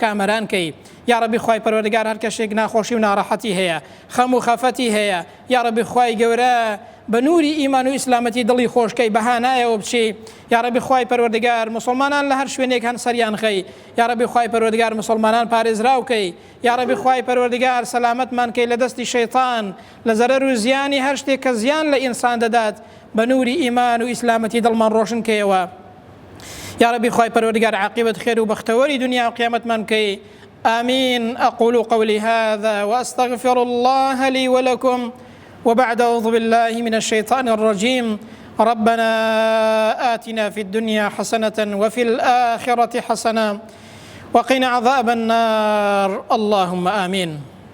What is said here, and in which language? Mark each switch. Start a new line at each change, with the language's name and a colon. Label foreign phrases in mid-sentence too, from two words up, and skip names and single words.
Central Kurdish: کامەران کەی
Arabic: یا ربی
Central Kurdish: خوای پەروەردگار هەر کەسێک ناخۆشی و ناڕەحەتی هەیە خەم و خەفەتی هەیە
Arabic: یا ربی
Central Kurdish: خوای گەورە بە نووری ئیمان و ئیسلامەتی دڵی خۆشکەی بەهانایەوە بچی
Arabic: یا ربی
Central Kurdish: خوای پەروەردگار مسلمانان لە هەر شوێنێک هەن سەریان خەی
Arabic: یا ربی
Central Kurdish: خوای پەروەردگار مسلمانان پارێزراوکەی
Arabic: یا ربی
Central Kurdish: خوای پەروەردگار سەلامەتمان کەی لە دەستی شەیطان لە زەرەر و زیانی هەر شتێک کە زیان لە ئینسان دەدات بە نووری ئیمان و ئیسلامەتی دڵمان ڕۆشن کەیەوە
Arabic: یا ربی
Central Kurdish: خوای پەروەردگار عاقبەت خێر و بەختەوەری دنیا و قیامەتمان کەی
Arabic: آمين أقول قولي هذا وأستغفر الله لي ولكم وبعد أعوذ بالله من الشيطان الرجيم ربنا آتنا في الدنيا حسنة وفي الآخرة حسنة وقنا عذاب النار اللهم آمين